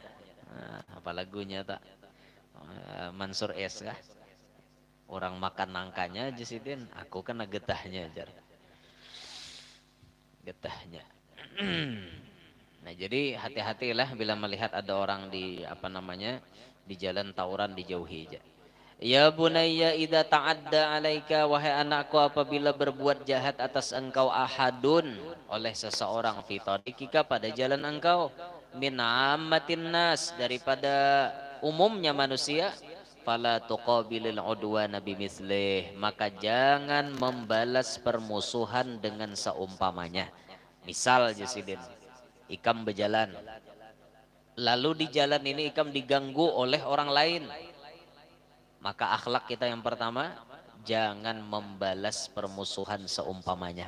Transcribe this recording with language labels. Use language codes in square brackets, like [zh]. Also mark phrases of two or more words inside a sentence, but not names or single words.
[bjn] Nah, apa lagunya tak? Mansur S kah? Orang makan nangkanya Jasidin, aku kena getahnya jar. Getahnya. [id] Nah jadi hati-hatilah bila melihat ada orang di apa namanya di jalan tawuran dijauhi aja. [ar] يا بنيّ إذا تعدّى عليك, [id] wahai anakku apabila berbuat jahat atas engkau ahadun oleh seseorang [ar] في طريقك [id] pada jalan engkau [ar] من عامة الناس [id] daripada umumnya manusia [ar] فلا تقابل العدوان بمثله, [id] maka jangan membalas permusuhan dengan seumpamanya. [bjn] Misal Jasidin ikam berjalan lalu di jalan ini ikam diganggu oleh orang lain, maka akhlak kita yang pertama jangan membalas permusuhan seumpamanya.